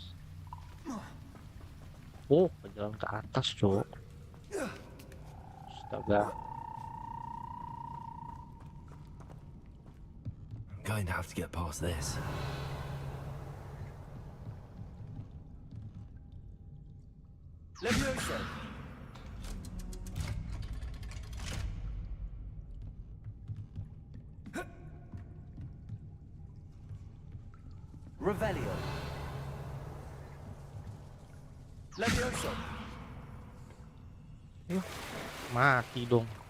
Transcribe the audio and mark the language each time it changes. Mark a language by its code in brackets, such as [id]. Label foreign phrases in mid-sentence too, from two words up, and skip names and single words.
[id] Oh, jalan ke atas, cok. Astaga. [en] I'm going to have to get past this. Levioso. Revelio. Levioso. [id] Mati dong.